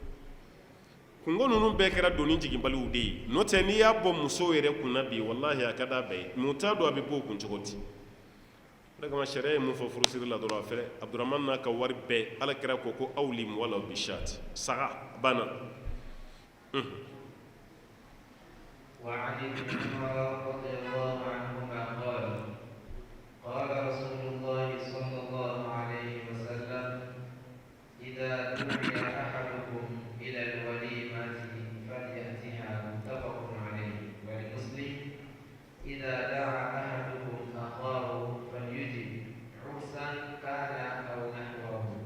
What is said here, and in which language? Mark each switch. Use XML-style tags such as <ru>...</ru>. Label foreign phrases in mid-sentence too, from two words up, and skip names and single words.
<bm>kungo ninnu bɛɛ kɛra doni jiginbaliw de ye n'o tɛ n'i y'a bɔ musow yɛrɛ kunna bi walahi a ka d'a bɛɛ ye mɛ u t'a dɔn a bɛ bɔ o kun cogo di o de kama sariya ye mun fɔ furusiri la dɔrɔn a fɛrɛ abudurahmani n'a ka wari bɛɛ ala kɛra ko</bm> <ar>أولم ولو بشاة</ar> <bm>saga banna</bm> <ar>وعن ابن عمر رضي الله عنهما قال رسول الله صلى الله عليه وسلم إذا دعي أحدكم إلى الوليمة فليأتها متفق عليه ولمسلم إذا دعا أحدكم أخاه فليجب عرسا كان أو نحوه.</ar>